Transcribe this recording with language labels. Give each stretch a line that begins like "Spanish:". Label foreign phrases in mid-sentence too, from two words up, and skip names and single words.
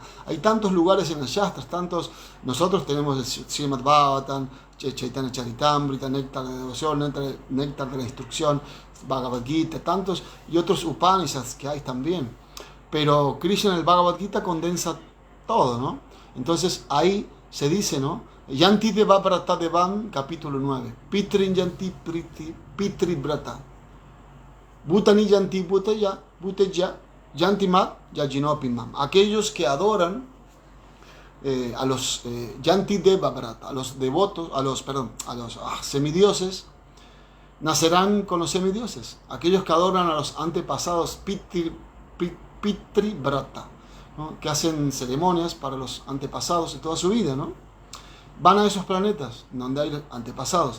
Spanish: Hay tantos lugares en los Shastras, nosotros tenemos el Srimad Bhagavatam, Chaitanya Charitamrita, Néctar de Devoción, Néctar de la Instrucción, Bhagavad Gita, tantos y otros Upanishads que hay también. Pero Krishna en el Bhagavad Gita condensa todo, ¿no? Entonces ahí se dice, ¿no?
Sanskrit: यान्ति देव व्रता देवान्, capítulo 9. पितॄन् यान्ति पितृ व्रताः. भूतानि यान्ति भूतेज्या यान्ति मद् याजिनोऽपि माम्.
Spanish: Aquellos que adoran a los
Sanskrit: यान्ति देव व्रता,
Spanish: a los devotos, a los semidioses, nacerán con los semidioses. Aquellos que adoran a los antepasados
Sanskrit: पितृ व्रता,
Spanish: ¿no?, que hacen ceremonias para los antepasados de toda su vida, ¿no?, van a esos planetas donde hay antepasados.